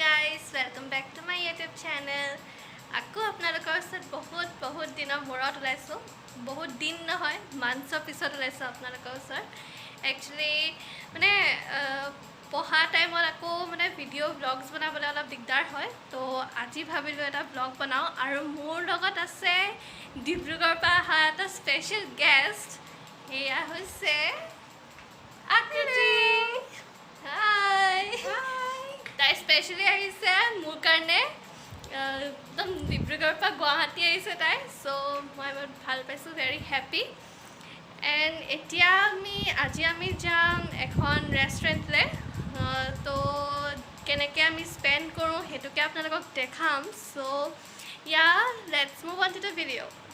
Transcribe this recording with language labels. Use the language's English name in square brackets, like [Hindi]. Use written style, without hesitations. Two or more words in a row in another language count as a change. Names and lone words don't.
[English] guys, welcome back to my YouTube channel. [Assamese] আকৌ আপোনালোকৰ ওচৰত বহুত দিনৰ মূৰত উলাইছো. বহুত দিন নহয়, [English] months of [Assamese] পিছত উলাইছো আপোনালোকৰ ওচৰত. Actually, mane poha time akko mane [English] video vlogs [Assamese] বনাবলৈ অলপ দিগদাৰ হয়. তো আজি ভাবিলোঁ এটা vlog বনাওঁ আৰু মোৰ লগত আছে Dibrugarh পৰা অহা এটা [English] special guest. [Assamese] Eya hoise Akriti. [English] Hi. [Assamese] তাই স্পেশালি আহিছে মোৰ কাৰণে একদম ডিব্ৰুগড়ৰ পৰা গুৱাহাটী আহিছে তাই সো মই বহুত ভাল পাইছো [English] very happy and [Assamese] এতিয়া আজি আমি যাম এখন ৰেষ্টুৰেণ্টলৈ তো কেনেকৈ আমি স্পেন্ড কৰোঁ হেতুকে আপোনালোকক দেখাম সো ইয়া [English] let's move on to the video'